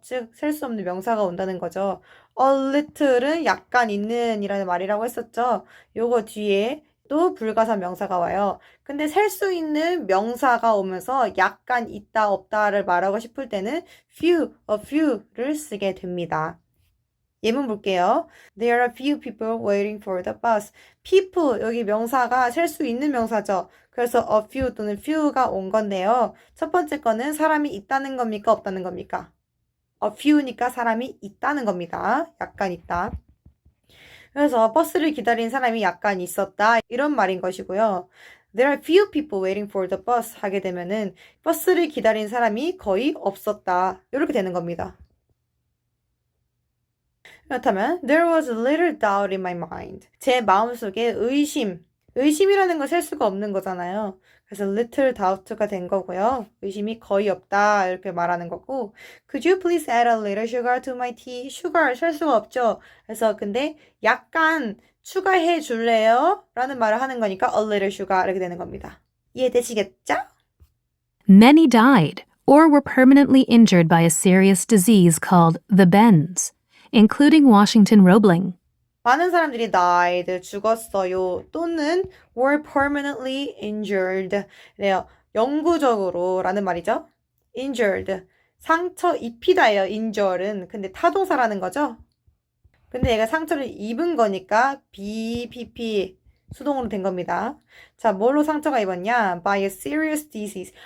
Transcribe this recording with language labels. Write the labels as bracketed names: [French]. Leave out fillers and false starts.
[Korean] 즉, 셀 수 없는 명사가 온다는 거죠. a little 은 약간 있는 이라는 말이라고 했었죠. 요거 뒤에 또 불가사 명사가 와요. 근데 셀 수 있는 명사가 오면서 약간 있다 없다를 말하고 싶을 때는 few, a few 를 쓰게 됩니다. 예문 볼게요. [English] There are a few people waiting for the bus. [Korean] people, 여기 명사가 셀 수 있는 명사죠. 그래서 a few 또는 few가 온 건데요. 첫 번째 거는 사람이 있다는 겁니까? 없다는 겁니까? a few 니까 사람이 있다는 겁니다. 약간 있다. 그래서 버스를 기다린 사람이 약간 있었다. 이런 말인 것이고요. There are few people waiting for the bus 하게 되면은 버스를 기다린 사람이 거의 없었다. 이렇게 되는 겁니다. [English] 그렇다면 There was a little doubt in my mind. [Korean] 제 마음속에 의심이라는 건 셀 수가 없는 거잖아요. 그래서 little doubt 가 된 거고요. [English] 의심이 거의 없다 이렇게 말하는 거고 Could you please add a little sugar to my tea? [Korean] sugar 셀 수가 없죠. 그래서 근데 약간 추가해 줄래요? 라는 말을 하는 거니까 a little sugar 이렇게 되는 겁니다. 이해되시겠죠? [English] Many died or were permanently injured by a serious disease called the bends, including Washington Roebling. [Korean] 많은 사람들이 died, 죽었어요. [English] 또는 were permanently injured. [Korean] 래요. 영구적으로 라는 말이죠. injured. 상처 입히다예요. injure은. 근데 타동사라는 거죠. 근데 얘가 상처를 입은 거니까 BPP 수동으로 된 겁니다. 자, 뭘로 상처가 입었냐? By a serious disease.